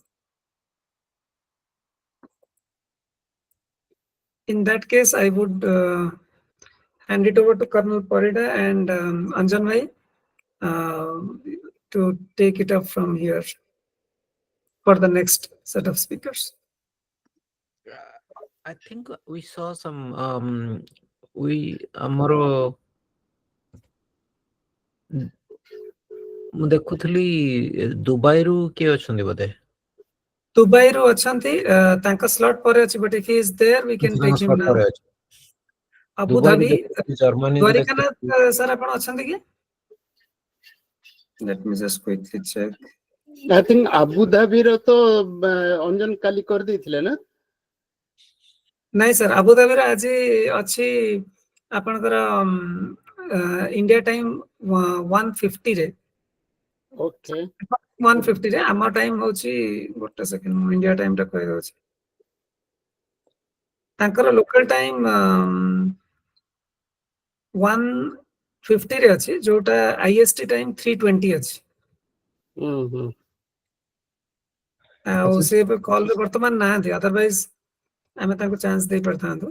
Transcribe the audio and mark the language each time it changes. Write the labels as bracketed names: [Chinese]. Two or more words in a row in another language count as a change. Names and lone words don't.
[English] In that case, I would hand it over to Colonel Parida and Anjan Bhai to take it up from here for the next set of speakers. I think we saw some [Odia] amaro ମୁଁ ଦେଖୁଥିଲି ଦୁବାଇରୁ କିଏ ଅଛନ୍ତି ବୋଧେ ଦୁବାଇରୁ ଅଛନ୍ତି ତାଙ୍କ ସ୍ଲଟ୍ ପରେ ଅଛି [English] but if he is there we can take him now. [Odia] Abu Dhabi ଦ୍ୱାରିକାନାଥ sir ଆପଣ ଅଛନ୍ତି କି? [English] Let me just quickly check. I think [Odia] Abu Dhabi ର ତ ଅଞ୍ଜନ କାଲି କରି ଦେଇଥିଲେ ନା? ନାଇଁ sir Abu Dhabi ର ଆଜି ଅଛି ଆପଣଙ୍କର India time 150 ରେ. [English] Okay. [Odia] 150 रे ଆମ ଟାଇମ ହଉଛି ଗୋଟେ ସେକେଣ୍ଡ ମୁଁ ଇଣ୍ଡିଆ ଟାଇମ ଟା କହି ଦଉଛି ତାଙ୍କର [English] local time [Odia] 150 ରେ ଅଛି ଯୋଉଟା IST ଟାଇମ 320 ଅଛି ଆଉ ସେ କଲ ରେ ବର୍ତ୍ତମାନ ନାହାନ୍ତି ଅଦରୱାଇଜ ଆମେ ତାଙ୍କୁ ଚାନ୍ସ ଦେଇ ପାରିଥାନ୍ତୁ